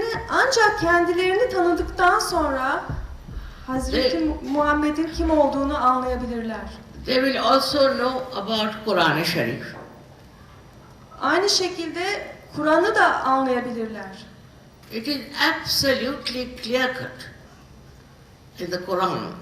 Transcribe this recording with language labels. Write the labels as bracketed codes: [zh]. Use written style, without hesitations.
[tr] Ancak kendilerini tanıdıktan sonra Hazreti Muhammed'in kim olduğunu anlayabilirler. [en] They will also know about Quran-ı Sharif. [tr] Aynı şekilde Kur'an'ı da anlayabilirler. [en] It is absolutely clear-cut in the Quran.